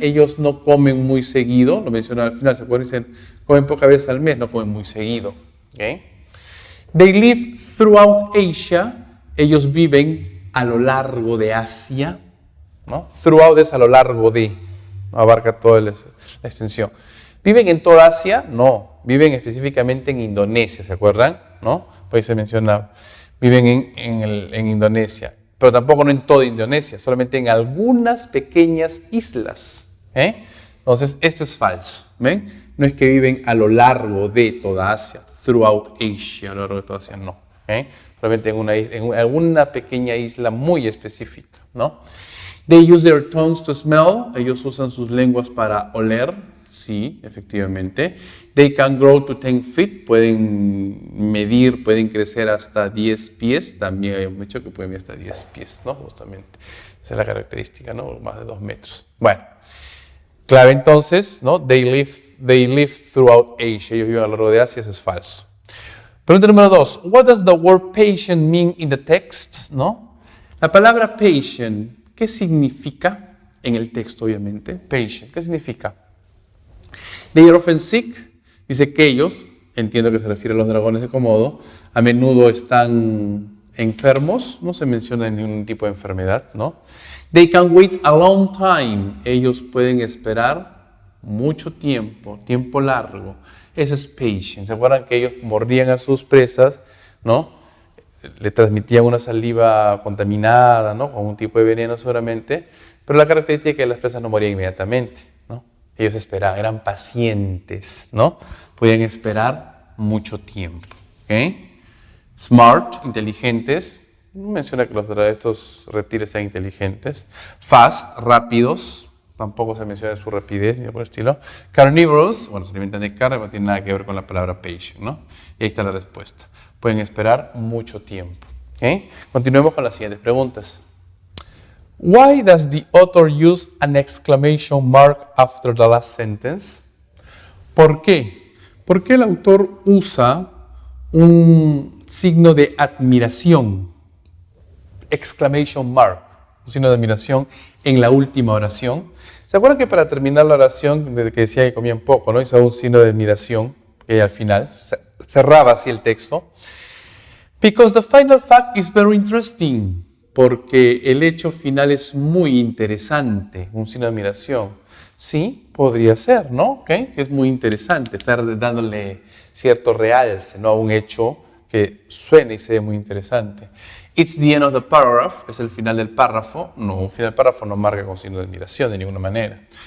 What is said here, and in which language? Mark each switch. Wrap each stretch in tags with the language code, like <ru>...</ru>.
<es>Ellos no comen muy seguido. Lo menciona al final, ¿se acuerdan? Dicen, comen pocas veces al mes, no comen muy seguido. ¿Okay?</es> <en>They live throughout Asia.</en> <es>Ellos viven a lo largo de Asia, ¿no? Throughout es a lo largo de, ¿no? Abarca toda la extensión. ¿Viven en toda Asia? No, viven específicamente en Indonesia, ¿se acuerdan? ¿No? Pues se menciona, viven en Indonesia, pero tampoco no en toda Indonesia, solamente en algunas pequeñas islas. Entonces, esto es falso, ¿ven? No es que viven a lo largo de toda Asia,</es> <en>throughout Asia,</en> <es>a lo largo de toda Asia, no. Solamente en alguna pequeña isla muy específica, ¿no?</es> <en>They use their tongues to smell.</en> <es>Ellos usan sus lenguas para oler. Sí, efectivamente.</es> <en>They can grow to 10 feet.</en> <es>Pueden medir, pueden crecer hasta 10 pies. También hay un dicho que pueden medir hasta 10 pies, ¿no? Justamente. Esa es la característica, ¿no? Más de 2 metros. Bueno. Clave entonces, ¿no?</es> <en>They live throughout Asia.</en> <es>Ellos viven a lo largo de Asia. Eso es falso. Pregunta número 2.</es> <en>What does the word patient mean in the text?</en> <es>¿No? La palabra patient, ¿qué significa? En el texto, obviamente.</es> <en>Patient,</en> <es>¿qué significa?</es> <en>They are often sick.</en> <es>Dice que ellos, entiendo que se refiere a los dragones de Komodo, a menudo están enfermos. No se menciona ningún tipo de enfermedad, ¿no?</es> <en>They can wait a long time.</en> <es>Ellos pueden esperar mucho tiempo, tiempo largo. Eso es patient. ¿Se acuerdan que ellos mordían a sus presas, ¿no? Le transmitían una saliva contaminada, ¿no? Con un tipo de veneno seguramente. Pero la característica es que las presas no morían inmediatamente, ¿no? Ellos esperaban, eran pacientes, ¿no? Podían esperar mucho tiempo, ¿ok? Smart, inteligentes. No menciona que estos reptiles sean inteligentes. Fast, rápidos. Tampoco se menciona su rapidez ni por el estilo. Carnívoros, bueno, se alimentan de carne, no tiene nada que ver con la palabra patient, ¿no? Y ahí está la respuesta. Pueden esperar mucho tiempo, ¿ok? Continuemos con las siguientes preguntas.</es> <en>Why does the author use an exclamation mark after the last sentence?</en> <es>¿Por qué? ¿Por qué el autor usa un signo de admiración? Exclamation mark, un signo de admiración en la última oración. ¿Se acuerdan que para terminar la oración, desde que decía que comían poco, ¿no? Hizo un signo de admiración que al final cerraba así el texto?</es> <en>Because the final fact is very interesting.</en> <es>Porque el hecho final es muy interesante, un signo de admiración. Sí, podría ser, ¿no? ¿Okay? Que es muy interesante, estar dándole cierto realce, ¿no? A un hecho que suene y se ve muy interesante.</es> <en>It's the end of the paragraph,</en> <es>es el final del párrafo. No, un final del párrafo no marca con signo de admiración de ninguna manera.</es>